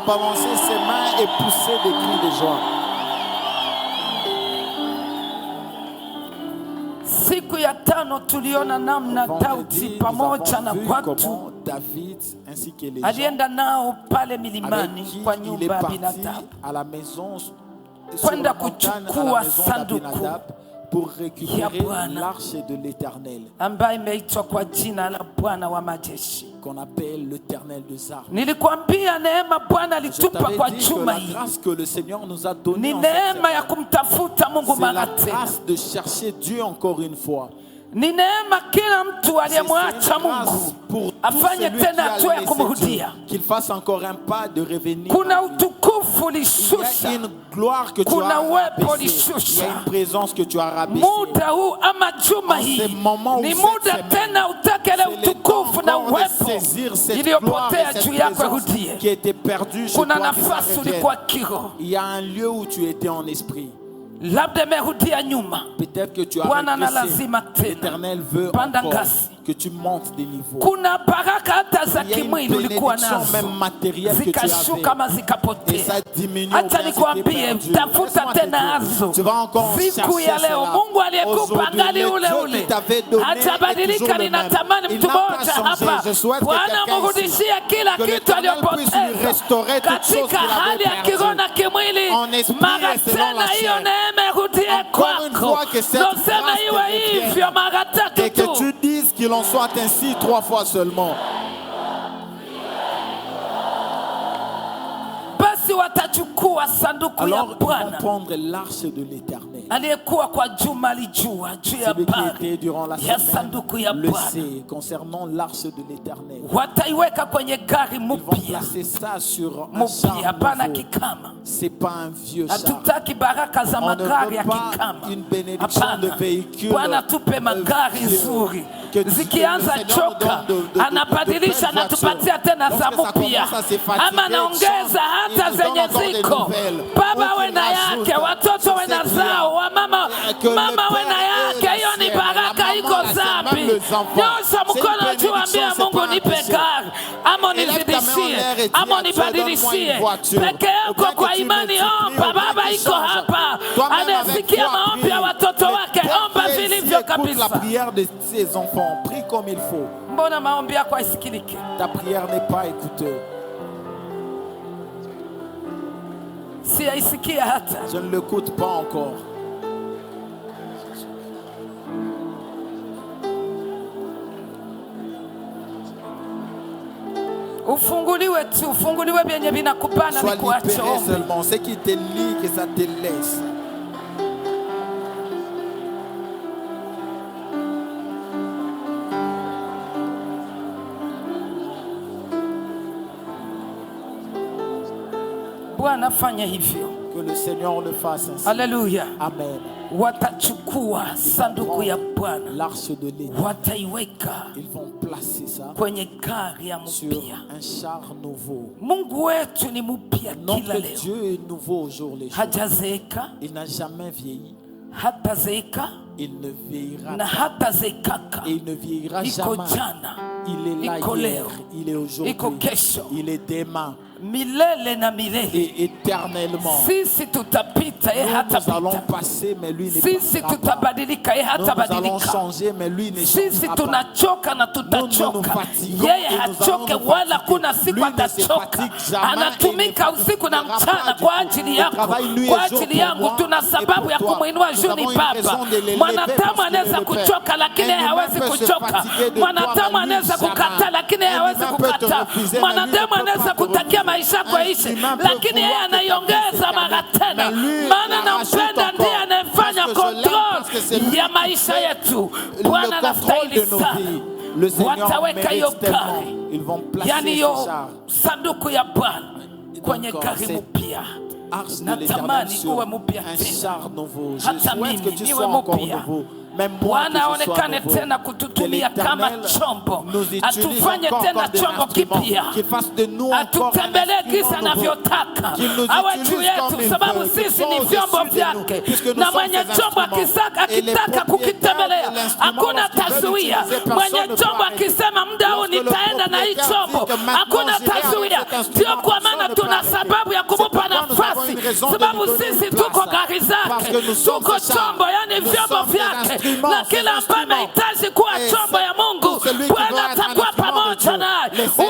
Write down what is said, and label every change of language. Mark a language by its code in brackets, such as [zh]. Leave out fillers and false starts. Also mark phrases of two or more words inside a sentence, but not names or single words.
[sw] Siku ya 5 tuliona namna Daudi pamoja na watu alienda nao pale milimani kwa nyumba ya binadamu kwenda kuchukua sanduku [fr] pour récupérer l'arche de l'Éternel, [sw] ambaye imeitwa kwa jina la Bwana wa majeshi, [fr] qu'on appelle l'Éternel des armes. [sw] Nilikwambia neema Bwana alitupa kwa juma hii. Ni neema ya kumtafuta Mungu mara tena. [fr] C'est la grâce de chercher Dieu encore une fois. [sw] Ni neema kila mtu aliyemwacha Mungu afanye tena hatua ya kumrudia. [fr] Qu'il fasse encore un pas de revenir. [sw] Kuna utukufu lishusha. [fr] Il y a une gloire que tu as rabaissée. Il y a une présence que tu as rabaissée. [sw] Muda huu ama juma hii ni muda tena utakele utukufu na uwepo iliyopotea juu yako rudie. Kuna nafasi ulikuwa kiroho. [fr] Il y a un lieu où tu étais en esprit. [sw] Labda merudia nyuma. [fr] Peut-être que tu as [sw] Bwana na lazima tena. [fr] L'Éternel veut [sw] panda [fr] encore. [sw] ngazi. [fr] que tu montes des niveaux. [sw] Kuna baraka hata za kimwili ulikuwa nazo [fr] même matériel que tu [sw] zikashuka ama [fr] avais. Et [sw] zikapotea. [fr] ça diminue. [sw] Acha nikwambie, tafuta tena hazo. Siku ya leo Mungu aliyekupa angali ule ule hatabadilika. Ninatamani mtu mmoja hapa, Bwana mrudishie kila kitu aliyopoteza katika hali ya kiroho na kimwili. Mara tena hiyo neema irudie kwako. Nosema iwe hivyo mara tatu tu. [fr] Que tu dises qu'il en soit ainsi 3 fois seulement. [sw] Basi watachukua sanduku ya [fr] Alors ils vont [sw] Bwana [fr] prendre l'arche de l'Éternel. [sw] aliyekuwa kwa juma alijua juu ya [fr] Celui qui [sw] bari [fr] était durant la [sw] ya [fr] semaine [sw] sanduku ya [fr] le [sw] Bwana, [fr] sait concernant l'arche de l'Éternel. [sw] wataiweka kwenye gari [fr] Ils vont [sw] mpya [fr] placer ça sur un [sw] mpya, [fr] char [sw] hapana [fr] nouveau. [sw] kikama. [fr] C'est pas un vieux char. [sw] Hatutaki baraka za [fr] On ne [sw] magari ya [fr] veut pas [sw] kikama, [fr] une bénédiction de [sw] hapana. [fr] véhicule. [sw] Bwana tupe magari nzuri, zikianza choka anabadilisha, anatupatia tena za mpya, ama naongeza hata zenye ziko. Baba we na yake, watoto we na zao, mama we na yake. Hiyo ni baraka, iko zapi. Nyosha mkono juu, ambia Mungu nipe gari, ama nizidishie, ama nibadilishie. Peke yako kwa imani omba. Baba iko hapa, anasikia maombi ya watoto wake. Omba vilivyo kabisa. [fr] La prière de ses enfants, prie comme il faut. [sw] Mbona maombi yako haisikiliki? [fr] Ta prière n'est pas écoutée. [sw] Si haisikia hata. [fr] Je ne l'écoute pas encore. [sw] Ufunguliwe tu, ufunguliwe vyenye vinakupana [fr] Sois [sw] nikuache [fr] libéré [sw] ombi. [fr] seulement. Ce qui te lie, que ça te laisse. [sw] Bwana fanya hivyo. [fr] Que le Seigneur le fasse ainsi. [sw] Haleluya. Amen. Watachukua sanduku ya Bwana, [fr] L'arche de l'Éternel. [sw] wataiweka [fr] Ils vont placer ça [sw] kwenye gari ya [fr] sur [sw] mpya. [fr] un char nouveau. [sw] Mungu wetu ni mpya kila [fr] Notre [sw] leo. [fr] Dieu est nouveau au jour les jours. [sw] Hajazeeka, [fr] Il n'a jamais vieilli. [sw] hatazeeka [fr] Il ne vieillira [sw] na [fr] pas. [sw] hatazeekaka. [fr] Et il ne vieillira [sw] Iko [fr] jamais. [sw] jana, [fr] Il est là [sw] iko [fr] hier, [sw] leo, [fr] il est aujourd'hui, [sw] iko kesho, [fr] il est demain [sw] milele na milele. [fr] et éternellement. [sw] Sisi tutapita, yeye [fr] Nous allons [sw] hatapita. [fr] passer, mais lui ne [sw] Sisi [fr] passera pas. [sw] tutabadilika, yeye [fr] Nous allons [sw] hatabadilika. [fr] changer, mais lui ne [sw] Sisi [fr] changera pas. [sw] tunachoka na tutachoka, yeye hachoke wala kuna siku atachoka. Anatumika usiku na mchana kwa ajili yako, kwa ajili yangu. Tuna sababu ya kumwinua juu, ni Baba. Mwanadamu anaweza kuchoka, lakini yeye hawezi kuchoka. Mwanadamu anaweza kukataa, lakini yeye hawezi kukataa. Mwanadamu anaweza kutakia maisha yako yaishi, lakini yeye anaiongeza mara tena. Maana nampenda, ndiye anayefanya control ya maisha yetu. Bwana anastahili sana. [fr] Le Seigneur [sw] Wataweka hiyo [fr] mérite tellement. [sw] gari, [fr] Ils vont placer [sw] yani [fr] ce [sw] yo [fr] char. [sw] sanduku ya Bwana kwenye gari mpya. [fr] Arche de [sw] Natamani [fr] l'Éternel sur [sw] uwe mpya [fr] un [sw] tena. [fr] char nouveau. Je [sw] Hata [fr] souhaite que [sw] mimi [fr] tu [sw] niwe [fr] sois encore [sw] mpya. [fr] nouveau. Même moi que [sw] Bwana [fr] je sois [sw] aonekane [fr] nouveau. [sw] tena [fr] Que [sw] kututumia kama [fr] l'Éternel [sw] chombo, [fr] nous utilise [sw] atufanye [fr] encore [sw] tena [fr] comme des [sw] chombo [fr] instruments. [sw] kipya, [fr] Qu'il fasse de nous encore un [sw] atutembelee gisa [fr] instrument nouveau. [sw] anavyotaka, [fr] Qu'il nous [sw] awe [fr] utilise [sw] juu [fr] comme [sw] yetu, [fr] il [sw] sababu [fr] veut. Qu'il [sw] sisi [fr] soit [sw] ni [fr] au-dessus [sw] vyombo [fr] de nous, [sw] vyake, [fr] puisque nous [sw] na [fr] sommes [sw] mwenye [fr] ses [sw] chombo [fr] instruments. Et les [sw] akitaka [fr] propriétaires [sw] kukitembelea [fr] de l'instrument, [sw] hakuna [fr] lorsqu'ils veulent [sw] tazuia. [fr] utiliser, personne [sw] Mwenye [fr] ne peut [sw] chombo [fr] arrêter. [sw] akisema muda huu [fr] Lorsque le [sw] nitaenda na hii [fr] propriétaire [sw] chombo, [fr] dit que maintenant [sw] hakuna [fr] j'irai avec [sw] tazuia. [fr] cet instrument, [sw] Ndio kwa [fr] personne [sw] maana [fr] ne peut [sw] tuna [fr] arrêter. [sw] sababu ya kumupa [fr] C'est pourquoi nous avons [sw] nafasi, [fr] une raison de [sw] sababu [fr] lui donner [sw] sisi [fr] une [sw] tuko [fr] place. [sw] gari [fr] Parce [sw] zake, [fr] que nous sommes [sw] tuko [fr] ses [sw] chombo, [fr] chars. [sw] yani [fr] Nous [sw] vyombo [fr] sommes ses [sw] vyake, [fr] instruments, [sw] na [fr] ses [sw] kila ambaye [fr] instruments. [sw] anahitaji kuwa [fr] Et [sw] chombo ya Mungu, [fr] celui qui [sw] Bwana [fr] veut être un [sw] atakuwa [fr] instrument de [sw] pamoja [fr] Dieu, [sw] naye. [fr] le Seigneur